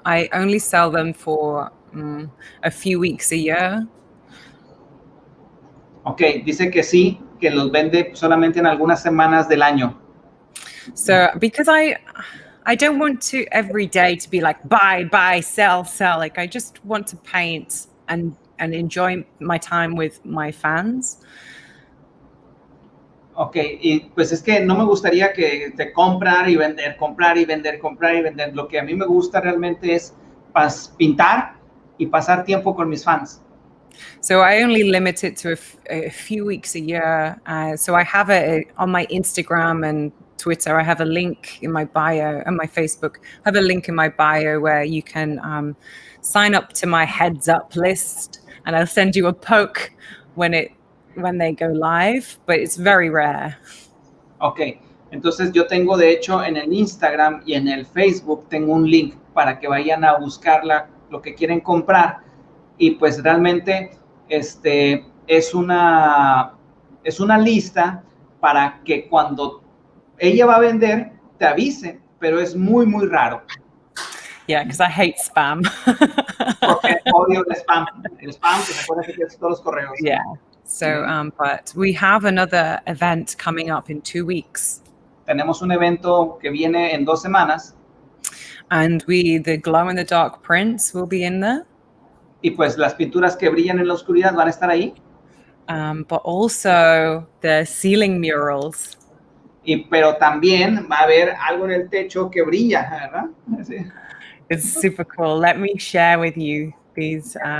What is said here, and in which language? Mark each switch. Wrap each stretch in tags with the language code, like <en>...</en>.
<en>I only sell them for a few weeks a year.</en> <es>Okay, dice que sí, que los vende solamente en algunas semanas del año.</es> <en>So because I don't want to every day to be like buy, sell. Like I just want to paint and enjoy my time with my fans.</en> <es>Okay, y pues es que no me gustaría que te comprar y vender. Lo que a mí me gusta realmente es pintar y pasar tiempo con mis fans.</es> <en>So I only limit it to a few weeks a year. So I have on my Instagram and Twitter, I have a link in my bio, and my Facebook, I have a link in my bio where you can sign up to my heads up list, and I'll send you a poke when they go live, but it's very rare.</en> <es>Okay, entonces yo tengo de hecho en el Instagram y en el Facebook tengo un link para que vayan a buscar lo que quieren comprar, y pues realmente es una lista para que cuando ella va a vender te avise, pero es muy raro.</es> <en>Yeah, because I hate spam.</en> <es>Porque odio el spam. El spam, que se acuerda que es todos los correos.</es> <en>Yeah. So, but we have another event coming up in 2 weeks.</en> <es>Tenemos un evento que viene en 2 semanas.</es> <en>And the glow-in-the-dark prints will be in there.</en> <es>Y pues las pinturas que brillan en la oscuridad van a estar ahí.</es> <en>But also the ceiling murals.</en> <es>Pero también va a haber algo en el techo que brilla, ¿verdad? Sí.</es> <en>It's super cool. Let me share with you these.</en>